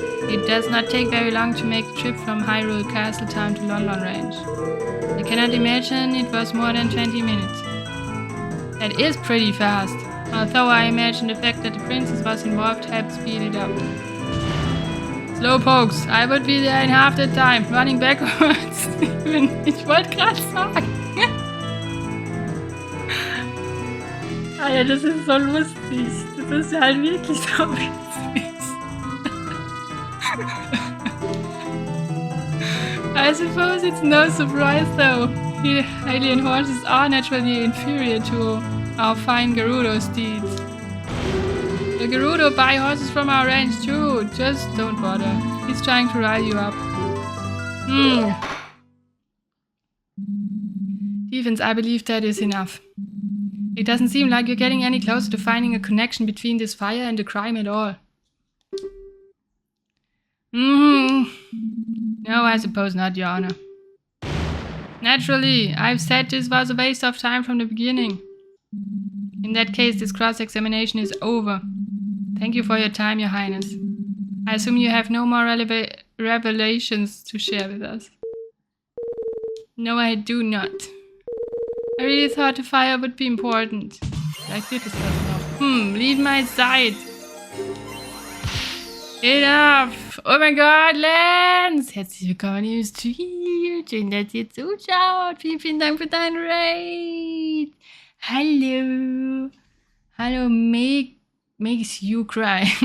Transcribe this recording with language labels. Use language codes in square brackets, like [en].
[en] It does not take very long to make the trip from Hyrule Castle Town to London Range. I cannot imagine it was more than 20 minutes. That is pretty fast, although I imagine the fact that the princess was involved helped speed it up. Slowpokes, I would be there in half the time, running backwards. [de] Ich wollte gerade sagen. Alter, das ist so lustig. Das ist halt wirklich so witzig. [en] I suppose it's no surprise though. Alien horses are naturally inferior to our fine Gerudo steeds. The Gerudo buy horses from our ranch too. Just don't bother. He's trying to rile you up. Defense, I believe that is enough. It doesn't seem like you're getting any closer to finding a connection between this fire and the crime at all. No, I suppose not, Your Honor. Naturally, I've said this was a waste of time from the beginning. In that case, this cross-examination is over. Thank you for your time, Your Highness. I assume you have no more revelations to share with us. No, I do not. I really thought the fire would be important. [de] Vielleicht wird es das noch. [en] Leave my side. Enough! [de] Oh mein Gott, Lance! Herzlich willkommen im Stream. Schön, dass ihr zuschaut. Vielen, vielen Dank für deinen Raid. [en] Hallo. Hallo, makes you cry.